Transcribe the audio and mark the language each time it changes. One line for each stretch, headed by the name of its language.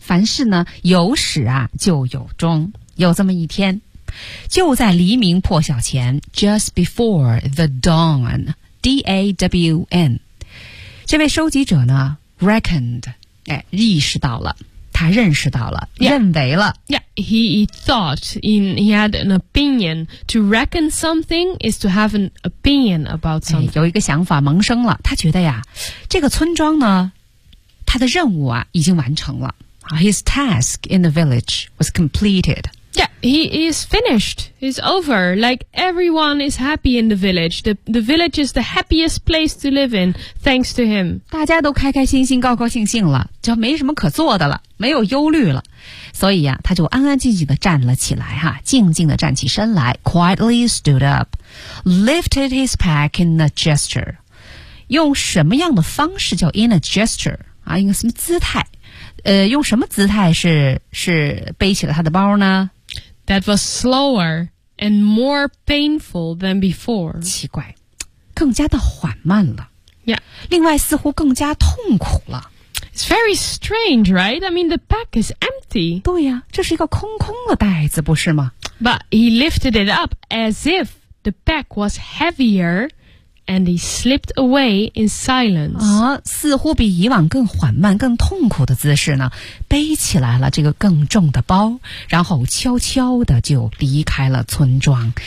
Chinese: 凡事呢，有始啊，就有终。有这么一天，就在黎明破晓前 ，
English: just before the dawn,
Chinese: D-A-W-N. 这位收集者呢 ，reckoned, 哎，意识到了，他认识到了，
English: yeah.
Chinese: 认为了。
English: Yeah, he thought, he had an opinion. To reckon something is to have an opinion about something.、
Chinese: 哎、有一个想法萌生了，他觉得呀，这个村庄呢。他的任务啊已经完成了。
English: His task in the village was completed. Yeah, he is finished. It's over. Like everyone is happy in the village. The village is the happiest place to live in, thanks to him.
Chinese: 大家都开开心心高高兴兴了就没什么可做的了没有忧虑了。所以啊他就安安静静地站了起来哈静静地站起身来
English: quietly stood up, lifted his pack in a gesture.
Chinese: 用什么样的方式叫
English: in a gesture?
Chinese: 啊，用什么姿态？用什么姿态是背起了他的包呢
English: ？That was slower and more painful than before.
Chinese: 奇怪，更加的缓慢了。
English: Yeah.
Chinese: 另外，似乎更加痛苦了。
English: It's It's very strange, right? I mean, the pack is empty.
Chinese: 对呀，这是一个空空的袋子，不是吗？
English: But he lifted it up as if the pack was heavier, and he slipped away in silence.
Chinese: 啊，似乎比以往更缓慢、更痛苦的姿势呢，背起来了这个更重的包，然后悄悄的就离开了村庄。